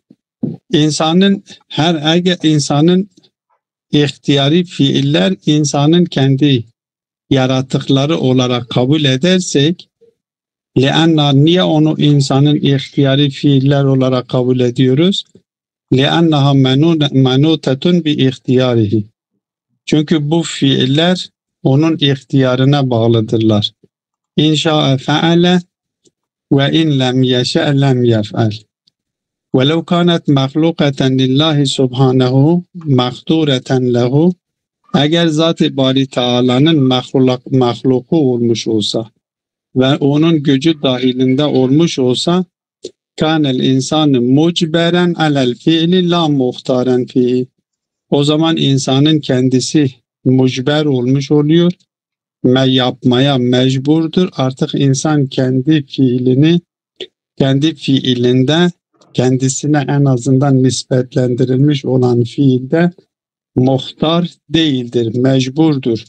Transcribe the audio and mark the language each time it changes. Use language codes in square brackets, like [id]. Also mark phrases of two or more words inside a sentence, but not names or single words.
[tr] İnsanın ihtiyari fiiller insanın kendi yaratıkları olarak kabul edersek niye onu insanın ihtiyari fiiller olarak kabul ediyoruz? [ar] لِأَنَّهَا مَنُوتَةٌ بِاِخْتِيَارِهِ. [tr] Çünkü bu fiiller onun ihtiyarına bağlıdırlar. [ar] إن شاء فعل وإن لم يشأ لم يفعل. وَلَوْ كَانَتْ مَخْلُوقَةً لِلّٰهِ سُبْحَانَهُ مَخْتُورَةً لَهُ. [tr] Eğer Zat-ı Bari Teala'nın mahluku olmuş olsa ve onun gücü dahilinde olmuş olsa [ar] كَانَ الْاِنْسَانِ مُجْبَرًا عَلَى الْفِعْلِ لَا مُخْتَارًا فِيهِ. [tr] O zaman insanın kendisi mucber olmuş oluyor ve yapmaya mecburdur. Artık insan kendi fiilinde kendisine en azından nispetlendirilmiş olan fiilde muhtar değildir, mecburdur.